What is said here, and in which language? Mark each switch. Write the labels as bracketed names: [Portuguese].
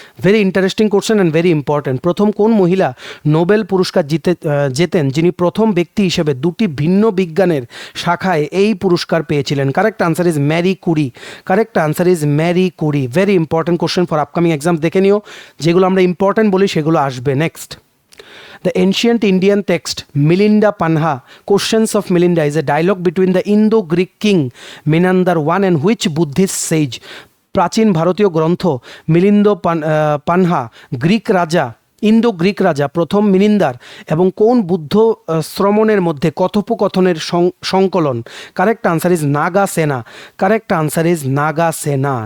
[Bangla] Very interesting question and very important. প্রথম কোন মহিলা নোবেল পুরস্কার জেতেন যিনি প্রথম ব্যক্তি হিসেবে 2টি ভিন্ন বিজ্ঞানের শাখায় এই পুরস্কার পেয়েছিলেন? [English] Correct answer is Marie Curie. Correct answer is Marie Curie. [Bangla] Very important question for upcoming exam, দেখে নিও, যেগুলো আমরা ইম্পর্টেন্ট বলি সেগুলো আসবে। [English] নেক্সট, the ancient Indian text Milinda Panha, Questions of Milinda, is a dialogue between the Indo-Greek king Menander I and which Buddhist sage? [Bangla] প্রাচীন ভারতীয় গ্রন্থ মিলিন্দ পানহা গ্রিক রাজা, ইন্দো গ্রিক রাজা প্রথম মিনিন্দার এবং কোন বুদ্ধ শ্রমণের মধ্যে কথোপকথনের সংকলন? [English] Correct answer is Nagasena. Correct answer is Nagasena.